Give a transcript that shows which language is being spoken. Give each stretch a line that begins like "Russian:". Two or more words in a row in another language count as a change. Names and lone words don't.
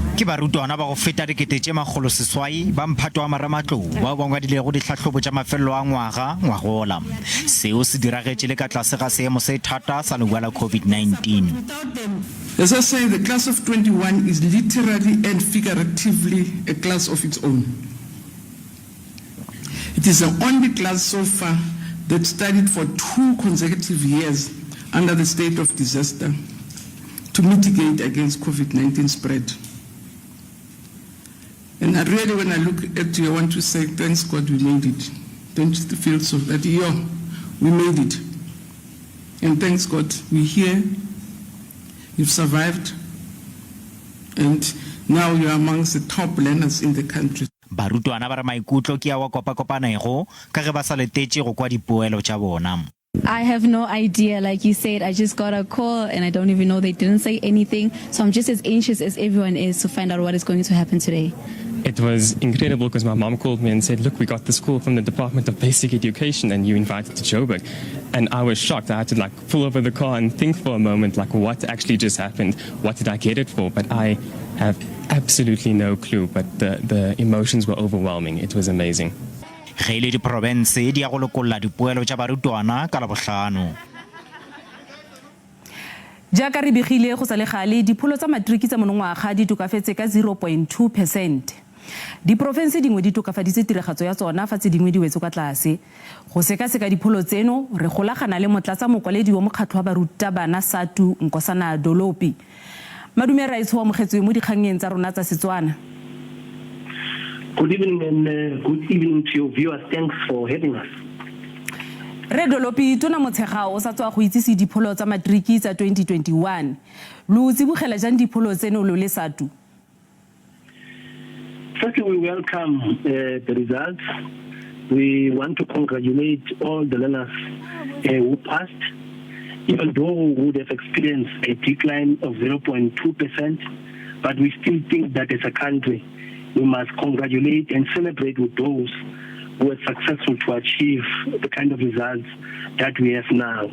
Tswana: Ke barutwana ba go feta dikete tse magolo seswai ba mphato wa maramatlou ba bangwe di le go ditlhatlhobo tsa mafelo a ngwagola. Seo se diragetse le ka tlase ga seemo se thata sa lewa la COVID-19.
English: As I say, the class of 21 is literally and figuratively a class of its own. It is the only class so far that studied for 2 consecutive years under the state of disaster to mitigate against COVID-19 spread. And I really, when I look at you, I want to say, thanks God we made it. Don't you feel so that, we made it. And thanks God we're here, you've survived, and now you're amongst the top learners in the country.
Northern Sotho: Barutwana ba re maikutlo ke ya wa kopanego ka ge ba sa letetse go kwa dipoelo tša bona.
English: I have no idea. Like you said, I just got a call and I don't even know, they didn't say anything. So I'm just as anxious as everyone is to find out what is going to happen today. It was incredible because my mom called me and said, look, we got this call from the Department of Basic Education and you invited to Joburg. And I was shocked. I had to pull over the car and think for a moment, what actually just happened? What did I get it for? But I have absolutely no clue. But the emotions were overwhelming. It was amazing.
Northern Sotho: Ge ile diprovince di ya go lokolla dipoelo tša barutwana ka Labohlano.
Tswana: Jaaka re begile go sa le gale dipholo tsa matriki tsa monongwaga di tokafetse ka 0.2%. Diprovince dingwe di tokafaditse tiragatso ya tsona fa tse dingwe di wetse kwa tlase. Go sekaseka dipholo tseno re golagana le motlatsa mokwaledi wa mokgatlho wa barutabana SATU Nkosana Dolopi. Madume ra itse wa mogetswe mo dikgangeng tsa rona tsa Setswana.
English: Good evening and good evening to your viewers. Thanks for having us.
Tswana: Re Dolopi Tona Motshekga o sa tswa go itsisi dipholo tsa matriki tsa 2021. Lo tsibogela jang dipholo tseno lo le SATU?
English: Firstly, we welcome the results. We want to congratulate all the learners who passed, even though we would have experienced a decline of 0.2%, but we still think that as a country, we must congratulate and celebrate with those who were successful to achieve the kind of results that we have now.